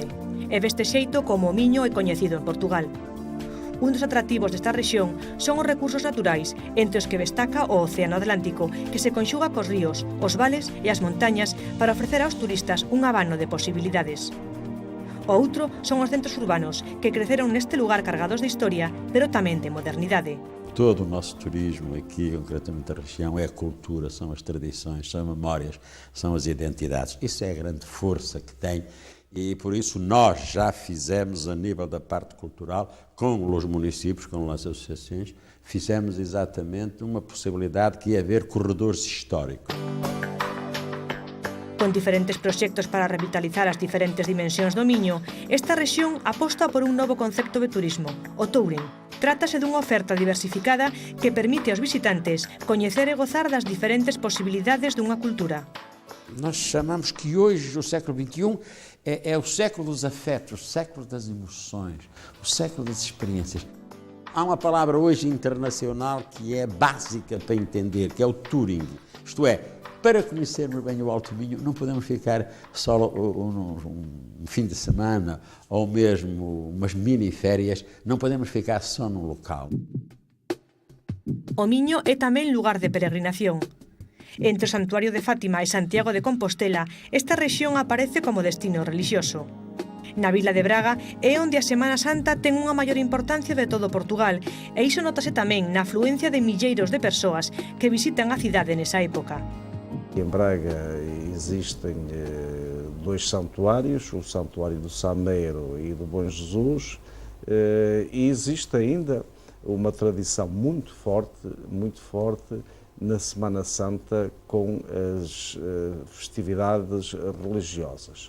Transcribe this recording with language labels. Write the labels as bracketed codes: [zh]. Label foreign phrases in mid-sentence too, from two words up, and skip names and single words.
[gl] E deste xeito como o Miño é coñecido en Portugal. Un dos atractivos desta rexión son os recursos naturais, entre os que destaca o Océano Atlántico, que se conxuga cos ríos, os vales e as montañas para ofrecer aos turistas un abano de posibilidades. O outro son os centros urbanos, que creceron neste lugar cargados de historia, pero tamén de modernidade. [pt] Todo o nosso turismo aqui, concretamente a região, é a cultura, são as tradições, são memórias, são as identidades. Isso é a grande força que tem. E por isso nós já fizemos a nível da parte cultural, com os municípios, com as associações, fizemos exatamente uma possibilidade que é haver corredores históricos. [gl] Con diferentes proxectos para revitalizar as diferentes dimensións do Miño, esta rexión aposta por un novo concepto de turismo, o touring. Trátase dunha oferta diversificada que permite aos visitantes coñecer e gozar das diferentes posibilidades dunha cultura. [pt] Nós chamamos que hoje o século XXI é o século dos afetos, o século das emoções, o século das experiências. Há uma palavra hoje internacional que é básica para entender, que é o touring. Isto é, para conhecermos bem o Alto Minho, não podemos ficar só um fim de semana ou mesmo umas mini-férias, não podemos ficar só num local. [gl] O Miño é tamén lugar de peregrinación. Entre o Santuario de Fátima e Santiago de Compostela, esta rexión aparece como destino religioso. Na vila de Braga é onde a Semana Santa ten unha maior importancia de todo Portugal, e iso notase tamén na afluencia de milleiros de persoas que visitan a cidade nesa época. [pt] Em Braga existem dois santuários, o Santuário do Sameiro e do Bom Jesus, e existe ainda uma tradição muito forte na Semana Santa com as festividades religiosas.